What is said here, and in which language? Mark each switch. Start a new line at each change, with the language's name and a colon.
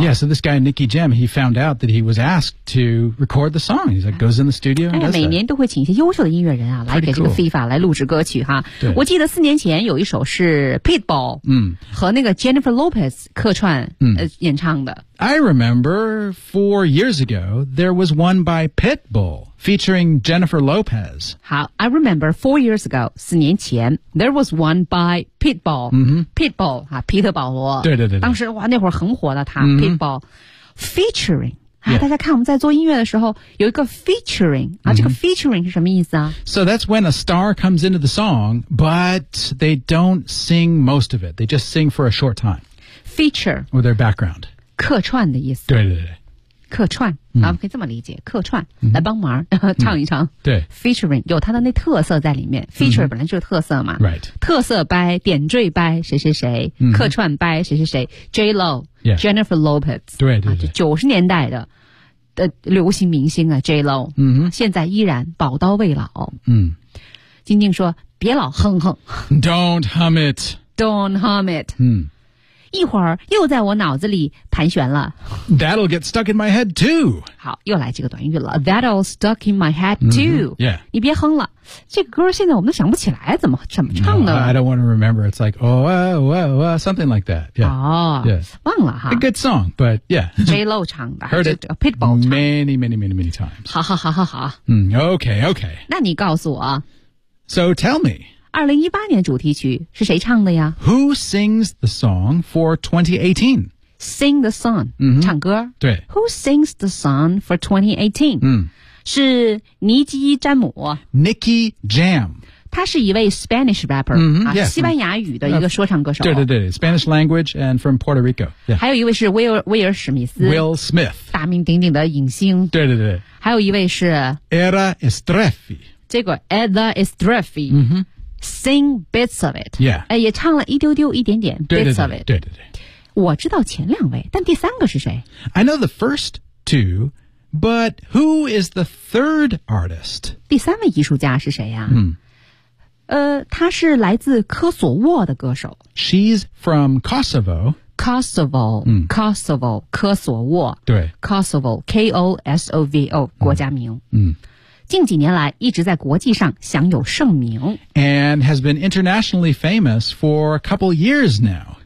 English: Yeah, so this guy, Nicky Jam, he found out that he was asked to record the song. He's like, goes in the studio and does that.
Chinese: 每年都会请一些优秀的音乐人啊来给这个 FIFA 来录制歌曲哈。我记得四年前有一首是 Pitbull 和那个 Jennifer Lopez 客串演唱的。
English: I remember 4 years ago, there was one by Pitbull featuring Jennifer Lopez. 好 I remember 4 years ago,
Chinese: 四年前
English: there was one by Pitbull.、Pitbull, 啊皮特保罗。
Chinese: 对对对。当时哇那会儿很火的他、Pitbull. Featuring,、大家看我们在做音乐的时候有一个 featuring,、这个 featuring 是什么意思啊
English: So that's when a star comes into the song, but they don't sing most of it. They just sing for a short time. Feature. Or their background.
Chinese: 客串的意思对对对客串、啊、可以这么理解客串、来帮忙唱一唱、对 featuring 有他的那特色在里面、feature 本来就是特色嘛、
English: right.
Chinese: 特色 by 点缀 by 谁谁谁、客串 by 谁谁谁 J-Lo、Jennifer Lopez 对对对、 90年代的、流行明星啊 J-Lo、现在依然宝刀未老、金靖说别老哼哼
English: Don't hum it、
Chinese: 一会儿又在我脑子里盘旋了
English: That'll get stuck in my head too
Chinese: 好又来这个短语了
English: That'll stuck in my head too、 Yeah
Chinese: 你别哼了这歌现在我们都想不起来怎么唱呢、
English: I don't want to remember It's like oh, Something like that Yeah、
Chinese: yes. 忘了哈
English: A good song But yeah
Chinese: J-Lo 唱的
English: Heard it
Chinese: Pitbull 唱
English: Many times
Chinese: 好、
English: Okay
Chinese: 那你告诉我
English: So tell me
Chinese: 2018年主题曲是谁唱的呀
English: Who sings the song for 2018? Sing the song,、
Chinese: 唱歌。对。
English: Who sings the song for 2018?、是尼基·詹姆。 Nicky Jam。
Chinese: 他是一位 Spanish rapper,、西班牙语的一个说唱歌手。对对对
English: ,Spanish language and from Puerto Rico.、
Chinese: 还有一位是威尔·史密斯。
English: Will Smith。
Chinese: 大名鼎鼎的影星。对对对。还有一位是
English: Era Estrefi。这个 Era Estrefi。Sing bits of it. Yeah.
Chinese: 也唱了一丢丢一点点
English: bits of it.
Chinese: 对对对。我知道前两位但第三个是谁
English: I know the first two, but who is the third artist?
Chinese: 第三位艺术家是谁呀、他是来自科索沃的歌手。
English: She's from Kosovo. Kosovo,、Kosovo, 科索沃。
Chinese: 对。 Kosovo, K-O-S-O-V-O, 国家名。近几年来一直在国际上享有盛名
English: And has been internationally famous for a couple years now